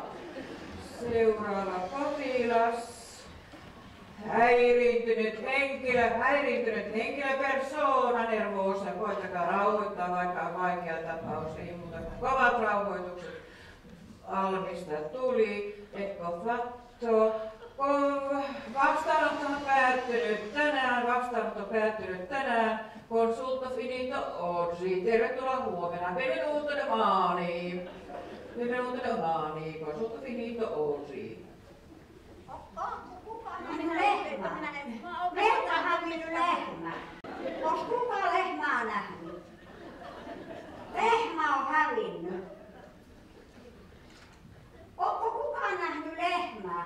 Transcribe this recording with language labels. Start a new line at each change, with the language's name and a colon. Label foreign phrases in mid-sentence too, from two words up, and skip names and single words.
Finnish: Seuraava potilas. Häiriintynyt henkilö,
Italian: persona nervosa,
Finnish: koittakaa rauhoittaa, vaikka on vaikea tapaus, ei muuta kuin kovat rauhoitukset. Almista tuli,
Italian: ecco fatto.
Finnish: Vastaanotto päättynyt tänään,
Italian: consulto finito oggi,
Finnish: tervetuloa huomenna,
Italian: benvenuto domani, consulto finito oggi.
Finnish: Lehmä on hävinnyt lehmä. Onko kukaan lehmää nähnyt? Lehmä on hävinnyt. Onko kukaan nähnyt lehmää?